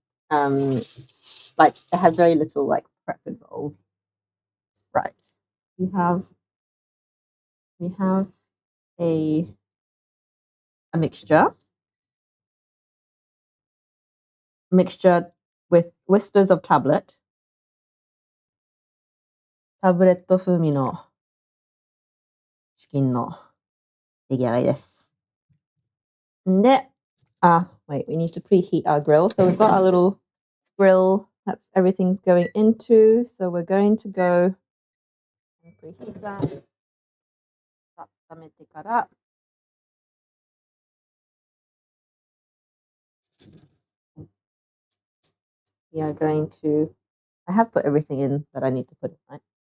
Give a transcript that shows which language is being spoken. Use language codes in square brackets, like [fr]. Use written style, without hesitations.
[en] Um, like it had very little like prep involved. Right. We have a a mixture with whispers of tablet. [ja] タブレット風味のチキンの出来上がりです。 [en] で、wait, we need to preheat our grill. So we've got our little grill that's everything's going into. So we're going to go and preheat that. [ja] 温めてから [en] we are going to, I have put everything in that I need to put in, right?